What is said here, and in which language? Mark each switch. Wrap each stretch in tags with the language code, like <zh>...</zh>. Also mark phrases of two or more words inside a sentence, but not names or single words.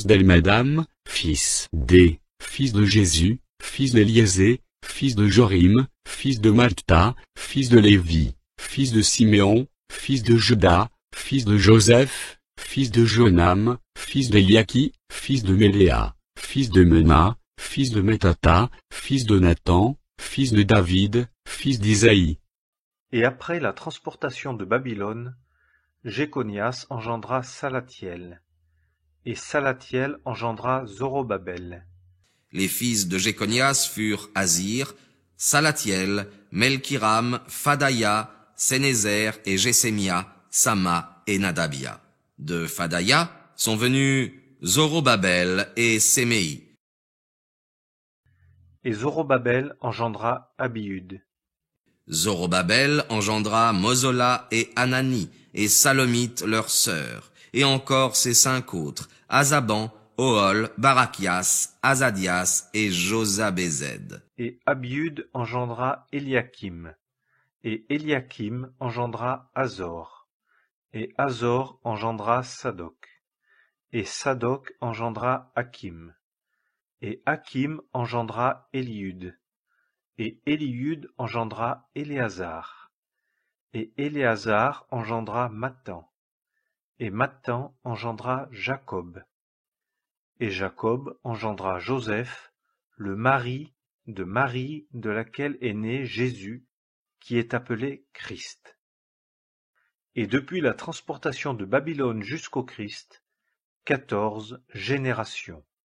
<fr>d'Elmadam, fils de Jésus, fils d'Eliésé, fils de Jorim, fils de Malta, fils de Lévi, fils de Siméon, fils de Juda, fils de Joseph, fils de Jonam, fils d'Eliaki, fils de Méléa, fils de Mena, fils de Metata, fils de Nathan, fils de David, fils d'Isaïe. Et après la transportation de Babylone, Jéconias engendra Salathiel, et Salathiel engendra Zorobabel. Les fils de Jéconias furent Azir, Salathiel, Melkiram, Fadaïa, Sénézer et Jésémia, Sama et Nadabia. De Fadaïa sont venus Zorobabel et Séméi. Et Zorobabel engendra Abiud. Zorobabel engendra Mozola et Anani, et Salomite leur sœur, et encore ses 5 autres, Azaban, Ohol, Barachias, Azadias et Josabézède. Et Abiud engendra Eliakim, et Eliakim engendra Azor, et Azor engendra Sadoc, et Sadoc engendra Hakim, et Hakim engendra Eliud, et Eliud engendra Éléazar, et Éléazar engendra Mathan, et Mathan engendra Jacob, et Jacob engendra Joseph, le mari de Marie de laquelle est né Jésus, qui est appelé Christ. Et depuis la transportation de Babylone jusqu'au Christ, 14 générations.</fr>